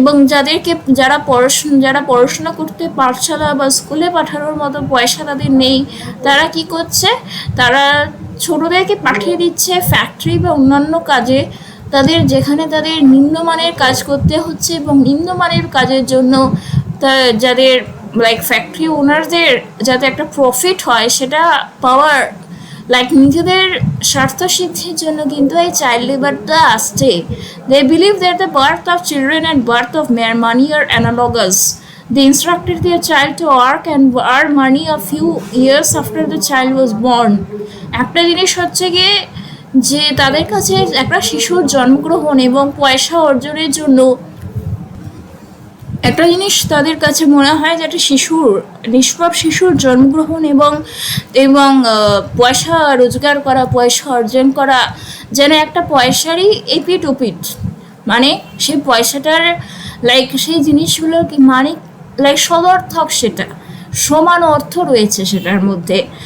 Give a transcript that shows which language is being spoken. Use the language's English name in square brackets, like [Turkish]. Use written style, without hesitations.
[Bangla] যাদেরকে যারা পড়াশোনা করতে পাঠশালা বা স্কুলে পাঠানোর মতো পয়সা তাদের নেই, তারা কি করছে, তারা ছোটদেরকে পাঠিয়ে দিচ্ছে ফ্যাক্টরি বা অন্যান্য কাজে, যেখানে তাদের নিম্নমানের কাজ করতে হচ্ছে। এবং নিম্নমানের কাজের জন্য যাদের লাইক ফ্যাক্টরি ওনারদের যাতে একটা প্রফিট হয়, সেটা পাওয়ার লাইক নিজেদের স্বার্থ সিদ্ধির জন্য কিন্তু এই চাইল্ড লেবারটা আসছে। [English] They believe that the birth of children and birth of money are analogous. They instructed their child to work and earn money a few years after the child was born. [Bangla] একটা জিনিস হচ্ছে গিয়ে যে তাদের কাছে একটা শিশুর জন্মগ্রহণ এবং পয়সা অর্জনের জন্য একটা জিনিস তাদের কাছে মনে হয় যে একটা নিষ্পাপ শিশুর জন্মগ্রহণ এবং পয়সা রোজগার করা, পয়সা অর্জন করা যেন একটা পয়সারই এপিট ওপিট, মানে সেই পয়সাটার লাইক সেই জিনিসগুলোর কি মানে লাইক সদর্থক, সেটা সমান অর্থ রয়েছে সেটার মধ্যে।